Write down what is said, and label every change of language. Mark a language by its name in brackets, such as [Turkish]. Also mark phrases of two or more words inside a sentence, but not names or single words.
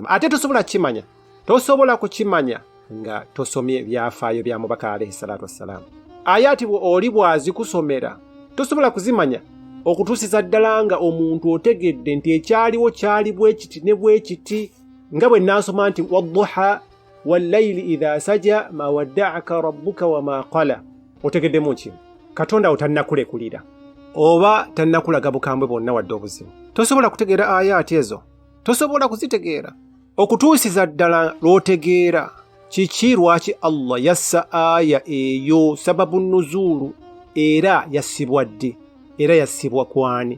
[Ganda] Ate tosobola kukimanya nga tosomye byafaayo bya mubaka [Arabic] عليه الصلاة والسلام. [Ganda] Ayati oli bwazikusomera tosobola kuzimanya okutuusiza ddala nga omuntu otegedde nti ekyaliwo kyali bwe kiti ne bwe kiti. Nga bwe nasoma nti [Arabic] والضحى والليل إذا سجى ما ودعك ربك وما قلى. [Ganda] Otegeddemu ki? Katonda otannakulekulira oba tannakulaga bukambwe bwonna wadde obuzibu. Tosobola kutegeera ayati ezo, tosobola kuzitegeera okutuusiza ddala lw'otegeera kiki lwaki Allah yassa aya eyo, [Arabic] سبب النزول, [Ganda] era yassibwa ddi, era yassibwa kwani?